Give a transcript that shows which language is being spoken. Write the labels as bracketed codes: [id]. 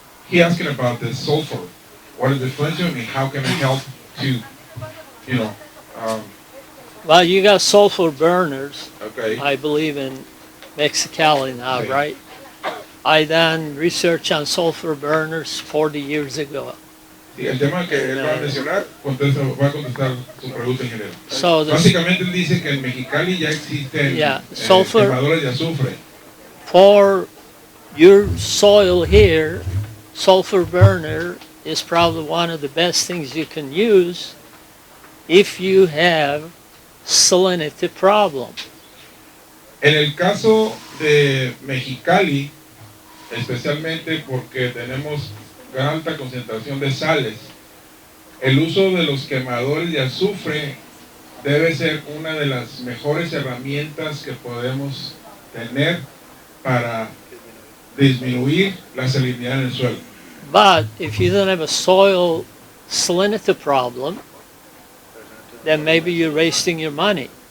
[en] He asking about the sulfur. What is the difference and how can it help to, Well, you got sulfur burners, okay. I believe in Mexicali now, [es] Sí. [en] right? I done research on sulfur burners 40 years ago. [es] Sí, el tema que él va a mencionar, va a contestar su pregunta en general. [en] So the, [es] Básicamente él dice que en Mexicali ya existen [en] sulfur [es] quemadores de azufre. [en] for your soil here, sulfur burner is probably one of the best things you can use if you have salinity problem. [es] En el caso de Mexicali, especialmente porque tenemos gran alta concentración de sales, el uso de los quemadores de azufre debe ser una de las mejores herramientas que podemos tener para disminuir la salinidad en el suelo. [en] But if you don't have a soil salinity problem, then maybe you're wasting your money.